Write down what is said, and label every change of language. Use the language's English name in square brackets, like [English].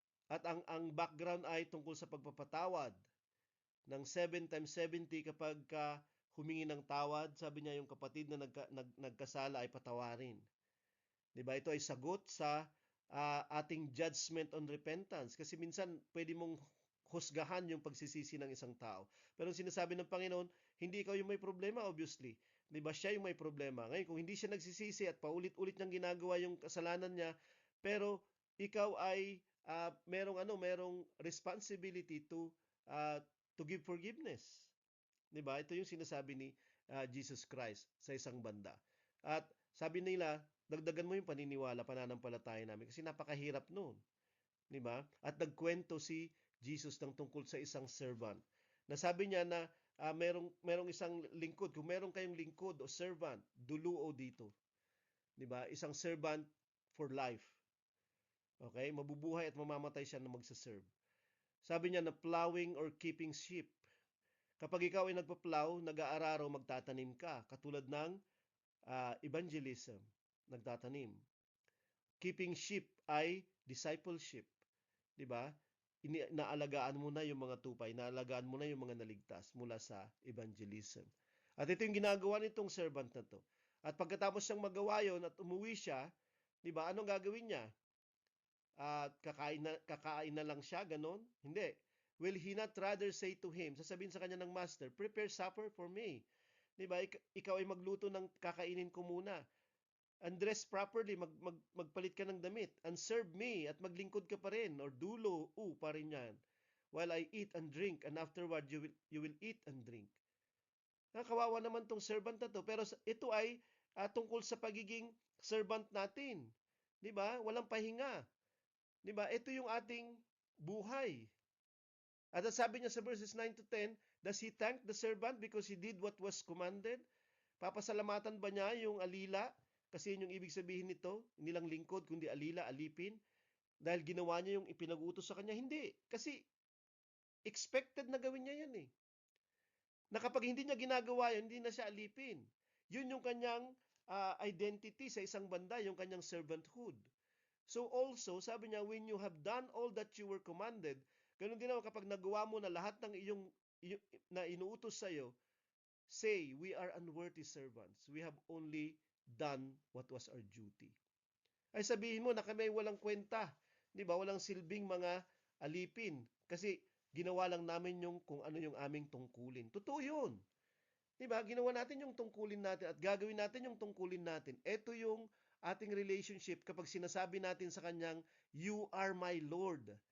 [Filipino] At ang background ay tungkol sa pagpapatawad ng 7 times 70 kapag humingi ng tawad, sabi niya yung kapatid na nagkasala ay patawarin. Diba? Ito ay sagot sa ating [English] judgment on repentance. [Filipino] Kasi minsan pwede mong husgahan yung pagsisisi ng isang tao. Pero sinasabi ng Panginoon, hindi ikaw yung may problema, obviously. Diba? Siya yung may problema. Ngayon, kung hindi siya nagsisisi at paulit-ulit niyang ginagawa yung kasalanan niya, pero ikaw ay merong [English] responsibility to give forgiveness. [Filipino] Diba? Ito yung sinasabi ni Jesus Christ sa isang banda. At sabi nila, dagdagan mo yung pananampalataya namin kasi napakahirap noon. Diba? At nagkwento si Jesus ng tungkol sa isang servant. Nasabi niya na merong isang lingkod. Kung meron kayong lingkod o servant, duluo dito. Diba? Isang [English] servant for life. Okay? [Filipino] Mabubuhay at mamamatay siya na magsaserve. Sabi niya na [English] plowing or keeping sheep. [Filipino] Kapag ikaw ay nagpa-plow, nag-aararo, magtatanim ka. Katulad ng evangelism, nagtatanim. [English] Keeping sheep ay discipleship. Diba? [Filipino] Naalagaan mo na yung mga tupay, naalagaan mo na yung mga naligtas mula sa evangelism. At ito yung ginagawa nitong servant na to. At pagkatapos siyang magawa yon at umuwi siya, diba, anong gagawin niya? Kakain na lang siya, ganon? Hindi. [English] Will he not rather say to him, [Filipino] sasabihin sa kanya ng master, [English] prepare supper for me. [Filipino] Diba? Ikaw ay magluto ng kakainin ko muna. [English] And dress properly, [Filipino] magpalit ka ng damit. [English] And serve me, [Filipino] at maglingkod ka pa rin. Or dulo, pa rin yan. [English] While I eat and drink, and afterward you will eat and drink. [Filipino] Kawawa naman tong servant na to. Pero ito ay tungkol sa pagiging servant natin. Diba? Walang pahinga. Diba? Ito yung ating buhay. At ang sabi niya sa verses 9 to 10, [English] does he thank the servant because he did what was commanded? [Filipino] Papasalamatan ba niya yung alila? Kasi yun yung ibig sabihin nito, hindi lang lingkod, kundi alila, alipin. Dahil ginawa niya yung ipinag-utos sa kanya? Hindi. Kasi expected na gawin niya yun eh. Na kapag hindi niya ginagawa yun, hindi na siya alipin. Yun yung kanyang identity sa isang banda, yung kanyang servanthood. [English] So also, [Filipino] sabi niya, [English] when you have done all that you were commanded, [Filipino] ganun din naman kapag nagawa mo na lahat ng iyong na inuutos sa iyo, [English] say, we are unworthy servants. We have only done what was our duty. [Filipino] Ay sabihin mo na kami walang kwenta, di ba? Walang silbing mga alipin kasi ginawa lang namin yung kung ano yung aming tungkulin. Totoo yun. Di ba? Ginawa natin yung tungkulin natin at gagawin natin yung tungkulin natin. Ito yung ating relationship kapag sinasabi natin sa kanyang, [English] you are my Lord.